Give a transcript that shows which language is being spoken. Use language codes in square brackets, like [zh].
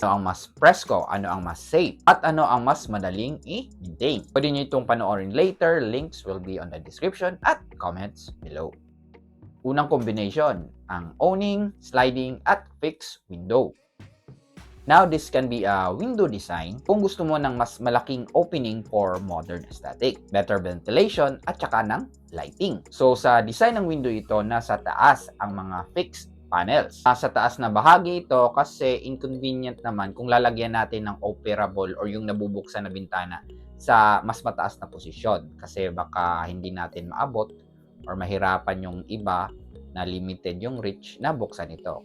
[tl] Ano ang mas presko, ano ang mas safe, at ano ang mas madaling i-maintain. Pwede nyo itong panoorin later. [en] Links will be on the description at comments below. [tl] Unang combination, ang [en] awning, sliding, at fixed window. Now, this can be a window design [tl] kung gusto mo ng [en] mas malaking opening for modern aesthetic, better ventilation, [tl] at saka ng [en] lighting. [tl] So, sa design ng window ito, nasa taas ang mga fixed panels. Nasa taas na bahagi ito kasi inconvenient naman kung lalagyan natin ng operable or yung nabubuksan na bintana sa mas mataas na posisyon kasi baka hindi natin maabot or mahirapan yung iba na limited yung reach na buksan ito.